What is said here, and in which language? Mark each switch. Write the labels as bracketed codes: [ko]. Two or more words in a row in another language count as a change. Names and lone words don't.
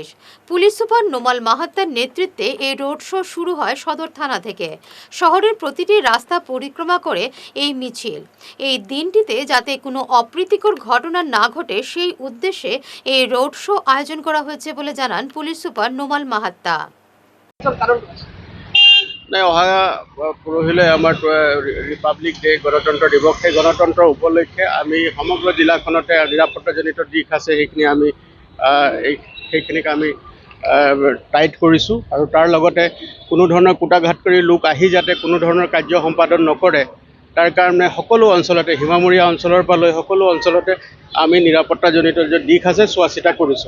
[bn] পুলিশ সুপার নোমাল মাহাত্তার নেতৃত্বে এই রোড শো শুরু হয় সদর থানা থেকে। শহরের প্রতিটি রাস্তা পরিক্রমা করে এই মিছিল। এই দিনটিতে যাতে কোনো অপ্রীতিকর ঘটনা না ঘটে সেই উদ্দেশ্যে এই রোড শো আয়োজন করা হয়েছে বলে জানান পুলিশ সুপার নোমাল মাহাত্তা। [as] অহা পৰহিলৈ আমাৰ [en] republic day [as] গণতন্ত্ৰ দিৱস। সেই গণতন্ত্ৰ উপলক্ষে আমি সমগ্ৰ জিলাখনতে নিৰাপত্তাজনিত দিশ আছে সেইখিনিক আমি টাইট কৰিছোঁ আৰু তাৰ লগতে কোনো ধৰণৰ কুটাঘাত কৰি লোক আহি যাতে কোনো ধৰণৰ কাৰ্য সম্পাদন নকৰে তাৰ কাৰণে সকলো অঞ্চলতে, সীমামূৰীয়া অঞ্চলৰ পৰা লৈ সকলো অঞ্চলতে আমি নিৰাপত্তাজনিত যে দিশ আছে চোৱা চিতা কৰিছোঁ।